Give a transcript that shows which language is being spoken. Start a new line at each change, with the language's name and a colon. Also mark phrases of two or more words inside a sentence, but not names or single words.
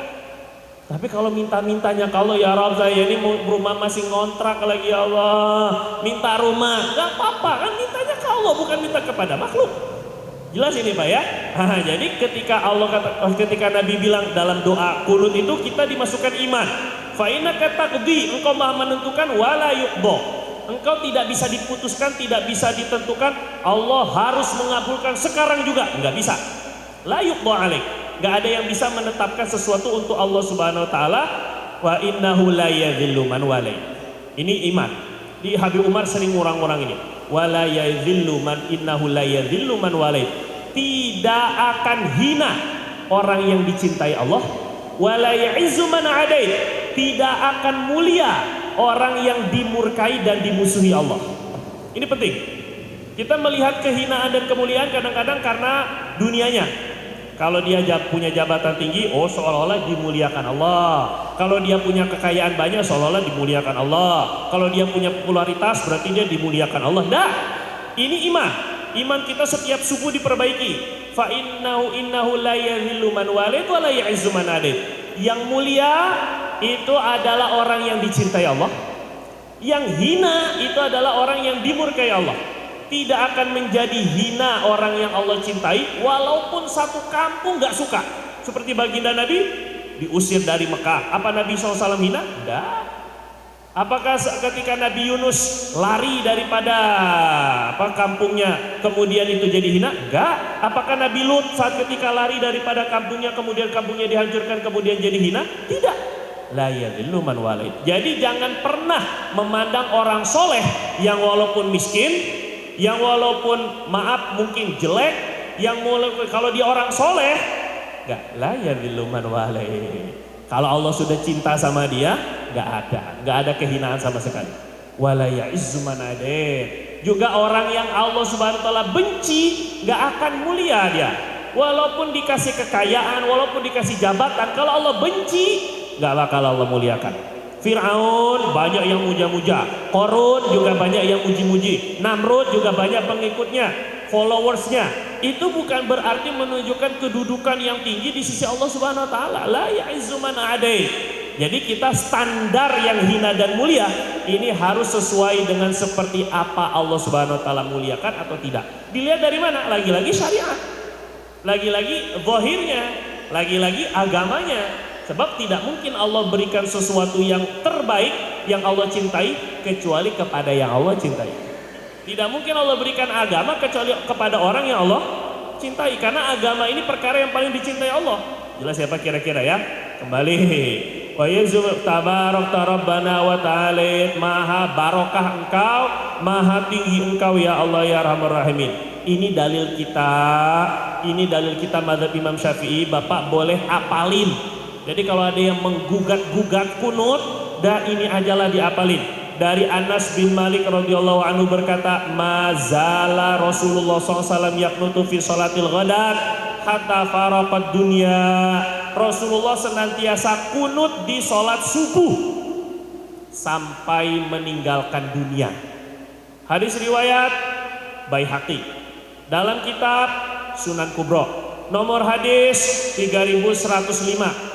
Indonesian: Tapi kalau minta-mintanya kalau
Arabic: يا رب,
Indonesian: saya ini rumah masih ngontrak lagi
Arabic: يا الله,
Indonesian: minta rumah, enggak apa-apa kan, mintanya ke Allah bukan minta kepada makhluk. Jelas ini Pak ya. Jadi ketika Nabi bilang dalam doa kunut itu kita dimasukkan iman.
Arabic: فإنك تقضي,
Indonesian: engkau maha menentukan
Arabic: ولا يقضى.
Indonesian: Engkau tidak bisa diputuskan, tidak bisa ditentukan. Allah harus mengabulkan sekarang juga, enggak bisa.
Arabic: لا يقضى عليك.
Indonesian: Enggak ada yang bisa menetapkan sesuatu untuk Allah
Arabic: سبحانه وتعالى. وإنه لا يذل من واليت.
Indonesian: Ini iman. Di Habib Umar sering ngurang-ngurang ini.
Arabic: ولا يذل من إنه لا يذل من واليت.
Indonesian: Tidak akan hina orang yang dicintai Allah.
Arabic: ولا يعز من عاديت.
Indonesian: Tidak akan mulia orang yang dimurkai dan dimusuhi Allah. Ini penting. Kita melihat kehinaan dan kemuliaan kadang-kadang karena dunianya. Kalau dia punya jabatan tinggi, oh seolah-olah dimuliakan Allah. Kalau dia punya kekayaan banyak, seolah-olah dimuliakan Allah. Kalau dia punya popularitas, berarti dia dimuliakan Allah. Dah, ini iman. Iman kita setiap subuh diperbaiki.
Arabic: فإنه لا يذل من واليت ولا يعز من عاديت.
Indonesian: Yang mulia itu adalah orang yang dicintai Allah. Yang hina itu adalah orang yang dimurkai Allah. Tidak akan menjadi hina orang yang Allah cintai walaupun satu kampung gak suka. Seperti baginda Nabi diusir dari Mekah. Apa Nabi SAW hina? Tidak. Apakah ketika Nabi Yunus lari daripada kampungnya kemudian itu jadi hina? Enggak. Apakah Nabi Lut saat ketika lari daripada kampungnya kemudian kampungnya dihancurkan kemudian jadi hina? Tidak.
Arabic: لا يذل من واليت.
Indonesian: Jadi jangan pernah memandang orang soleh yang walaupun miskin, yang walaupun maaf mungkin jelek, yang walaupun kalau dia orang soleh, enggak,
Arabic: لا يذل من واليت.
Indonesian: Kalau Allah sudah cinta sama dia, enggak ada kehinaan sama sekali.
Arabic: ولا يعز من عاديت.
Indonesian: Juga orang yang Allah
Arabic: سبحانه وتعالى
Indonesian: benci, enggak akan mulia dia. Walaupun dikasih kekayaan, walaupun dikasih jabatan, kalau Allah benci, enggak bakal Allah muliakan. Fir'aun banyak yang muja-muja, Qarun juga banyak yang muji-muji, Namrud juga banyak pengikutnya, followersnya. Itu bukan berarti menunjukkan kedudukan yang tinggi di sisi Allah
Arabic: سبحانه وتعالى. لا يعز من عاديت.
Indonesian: Jadi kita standar yang hina dan mulia ini harus sesuai dengan seperti apa Allah
Arabic: سبحانه وتعالى
Indonesian: muliakan atau tidak. Dilihat dari mana? Lagi-lagi syariat. Lagi-lagi zahirnya, lagi-lagi agamanya. Sebab tidak mungkin Allah berikan sesuatu yang terbaik yang Allah cintai kecuali kepada yang Allah cintai. Tidak mungkin Allah berikan agama kecuali kepada orang yang Allah cintai. Karena agama ini perkara yang paling dicintai Allah. Jelas siapa kira-kira ya? Kembali.
Arabic: ويزول تباركت ربنا وتعاليت,
Indonesian: maha barokah engkau, maha tinggi engkau
Arabic: يا الله يا أرحم الراحمين.
Indonesian: Ini dalil kita mazhab Imam Syafi'i. Bapak boleh apalin. Jadi kalau ada yang menggugat-gugat kunut, dah ini ajalah diapalin. Dari Anas bin Malik
Arabic: رضي الله عنه
Indonesian: berkata,
Arabic: ما زال رسول الله صلى الله عليه وسلم يقنت في صلاة الغداة حتى فارق الدنيا.
Indonesian: Rasulullah senantiasa kunut di salat subuh sampai meninggalkan dunia. Hadis riwayat Baihaqi dalam kitab Sunan Kubra. Nomor hadis 3105.